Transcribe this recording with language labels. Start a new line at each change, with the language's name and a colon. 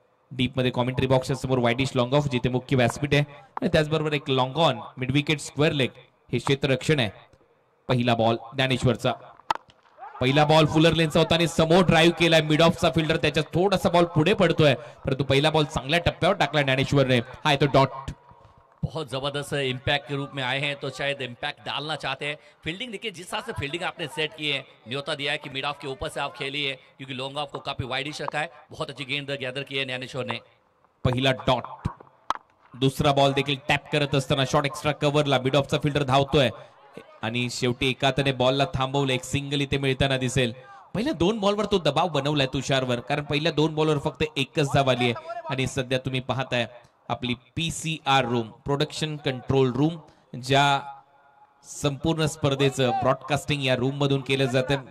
Marathi: Deep मध्ये commentary बॉक्सच्या समोर वाईडिश लॉंग ऑफ जिथे मुख्य व्यासपीठ आहे आणि त्याचबरोबर एक long on mid wicket square leg हे क्षेत्ररक्षण आहे. पहिला बॉल ज्ञानेश्वरचा, पहिला बॉल फुलर लेनचा होता आणि समोर ड्राईव्ह केलाय मिड ऑफचा फिल्डर, त्याच्या थोडासा बॉल पुढे पडतोय परंतु पहिला बॉल चांगल्या टप्प्यावर टाकला ज्ञानेश्वरने. हा तो डॉट.
Hindi: बहुत जबरदस्त इम्पैक्ट के रूप में आए हैं तो शायद इम्पैक्ट डालना चाहते हैं. फील्डिंग देखिए जिस तरह से फील्डिंग आपने सेट की है, न्योता दिया है कि मिड ऑफ के ऊपर से आप खेलिए क्योंकि लॉन्ग ऑफ को काफी वाइडिश रखा है. बहुत अच्छी गेंद गैदर की है ज्ञानेश्वर ने.
Marathi: पहिला डॉट. दुसरा बॉल देखील टॅप करत असताना शॉट एक्स्ट्रा कव्हरला मिड ऑफचा फिल्डर धावतोय आणि शेवटी एका त्याने बॉलला थांबवलं. एक सिंगल इथे मिळताना दिसेल. पहिल्या 2 बॉलवर तो दबाव बनवलाय तुषारवर, कारण पहिल्या 2 बॉलवर फक्त एकच धाव आली आहे. आणि सध्या तुम्ही पाहताय आपली PCR room, production control room, ज्या संपूर्ण स्पर्धेचं ब्रॉडकास्टिंग या रूम मधून केलं जातं.